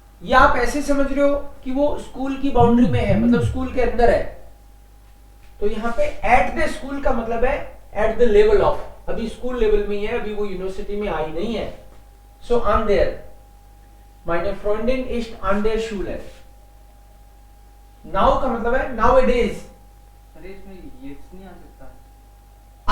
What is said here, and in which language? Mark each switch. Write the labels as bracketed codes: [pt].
[hi] या आप ऐसे समझ रहे हो कि वो स्कूल की बाउंड्री में है, मतलब स्कूल के अंदर है। तो यहाँ पे at the school का मतलब है [en] at the level of, [hi] अभी स्कूल लेवल में ही है, अभी वो यूनिवर्सिटी में आई नहीं है। [en] So I'm there. [de] Meine Freundin ist an der Schule. [hi] Now का मतलब है nowadays. अरे इसमें jetzt नहीं आ सकता।